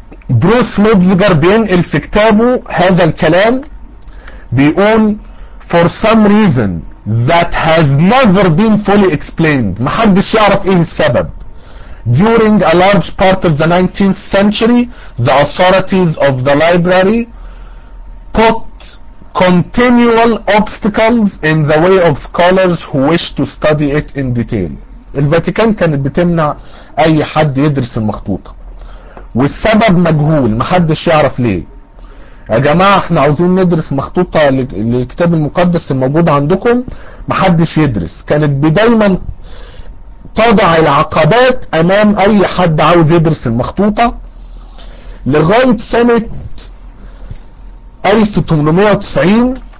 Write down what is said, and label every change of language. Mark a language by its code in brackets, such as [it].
[ar] بروس ميتزجر بينقل في كتابه هذا الكلام، بيقول [en] for some reason that has never been fully explained، [ar] محدش يعرف ايه السبب. [en] During a large part of the 19th century, the authorities of the library put continual obstacles in the way of scholars who wish to study it in detail. [ar] الفاتيكان كانت بتمنع أي حد يدرس المخطوطة، والسبب مجهول، محدش يعرف ليه. يا جماعة احنا عاوزين ندرس مخطوطة للكتاب المقدس الموجود عندكم، محدش يدرس. كانت بدايما تضع العقبات امام اي حد عاوز يدرس المخطوطة لغاية سنة 1890.